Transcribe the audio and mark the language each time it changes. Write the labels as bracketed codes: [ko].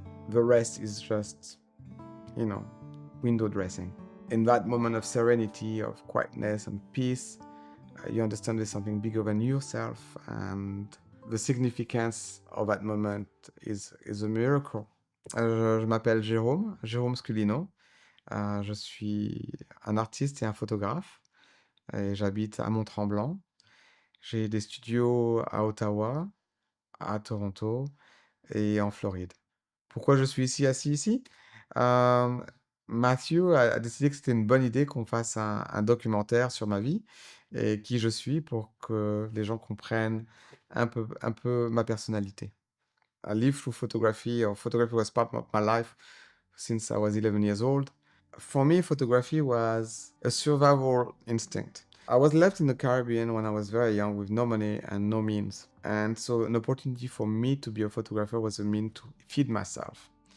[en] The rest is just, window dressing. In that moment of serenity, of quietness and peace, you understand there's something bigger than yourself, and the significance of that moment is a miracle. [fr] Je m'appelle Jérôme Scullino. Je suis un artiste et un photographe et j'habite à Mont-Tremblant. J'ai des studios à Ottawa, à Toronto et en Floride. Pourquoi je suis assis ici? Euh, Matthew a décidé que c'était une bonne idée qu'on fasse un documentaire sur ma vie et qui je suis pour que les gens comprennent un peu ma personnalité. [en] I live through photography, or photography was part of my life since I was 11 years old. For me, photography was a survival instinct. I was left in the Caribbean when I was very young with no money and no means. And so an opportunity for me to be a photographer was a means to feed myself.